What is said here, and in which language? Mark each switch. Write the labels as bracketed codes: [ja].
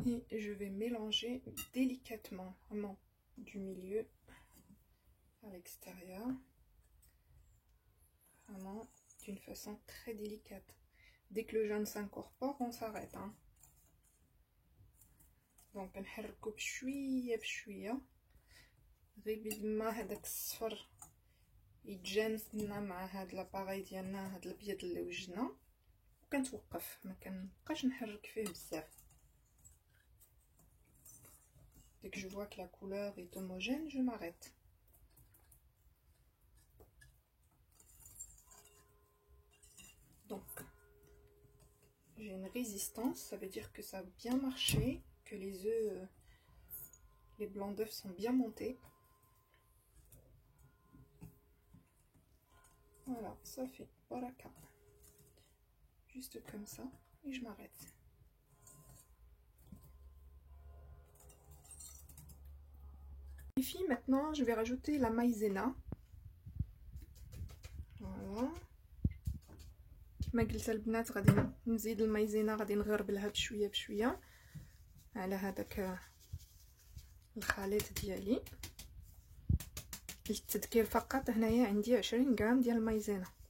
[fr] Et je vais mélanger délicatement, vraiment du milieu à l'extérieur. Vraiment d'une façon très délicate. Dès que le jaune s'incorpore, on s'arrête. Hein. [ar] Donc نحركو بشويه بشويه غير بيد ما هذاك الصفر يتجانسنا مع هاد لاباغي ديالنا، هاد الابيض اللي وجدنا، وكنتوقف ما كنبقاش نحرك فيه بزاف. [fr] Dès que je vois que la couleur est homogène, je m'arrête. Donc j'ai une résistance, ça veut dire que ça a bien marché, que les œufs, les blancs d'œufs sont bien montés. Voilà, ça fait baraka. Juste comme ça, et je m'arrête. Les filles, maintenant je vais rajouter la maïzena. Voilà. [ar] كما قلت البنات غادي نزيد المايزينا، غادي نغربلها بشويه بشويه على هذاك الخليط ديالي. للتذكير فقط هنايا عندي 20 غرام ديال المايزينا.